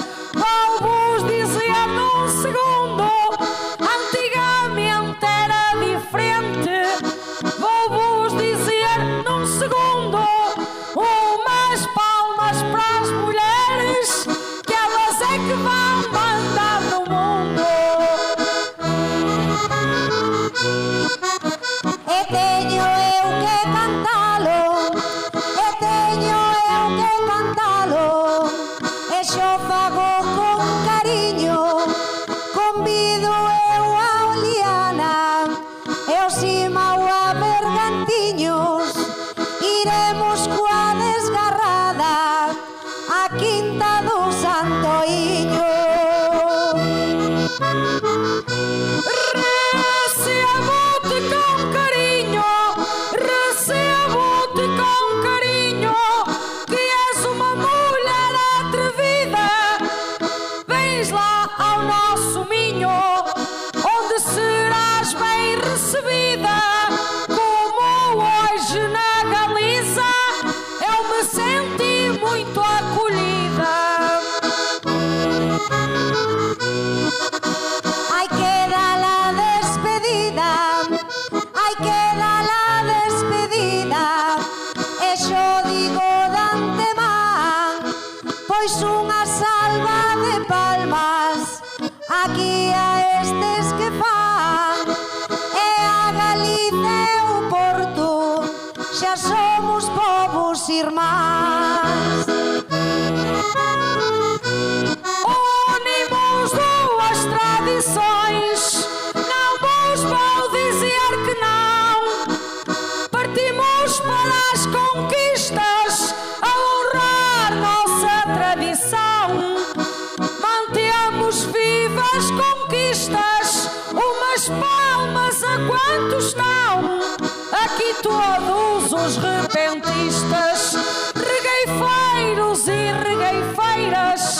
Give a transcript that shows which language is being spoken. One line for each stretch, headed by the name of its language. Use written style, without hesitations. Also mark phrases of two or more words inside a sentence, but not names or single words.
Portuguese: Vou-vos dizer num segundo, antigamente era diferente. Vou-vos dizer num segundo, umas palmas para as mulheres, que elas é que vão mandar no mundo.
Galician: E teño eu que cantalo, e teño eu que cantalo, e xo fago con cariño. Convido eu a Oliana e o Simao a Bergantiños, iremos coa desgarrada a Quinta do Santoiño.
Portuguese: Recebo-te com carinho, recebo-te com carinho, que és uma mulher atrevida. Vens lá ao nosso Minho, onde serás bem recebida. Como hoje na Galiza, eu me senti muito acolhida.
Spanish: Hay que dar la despedida, hay que dar la despedida.
Galician: E xo digo de antemán, pois unha salva de palmas aquí a estes que fan. E a Galicia e o Porto xa somos povos irmáns.
Portuguese: Unimos duas tradições, não vos vou dizer que não. Partimos para as conquistas a honrar nossa tradição. Mantemos vivas conquistas, umas palmas a quantos estão aqui todos os repentistas, regueifeiros e regueifeiras.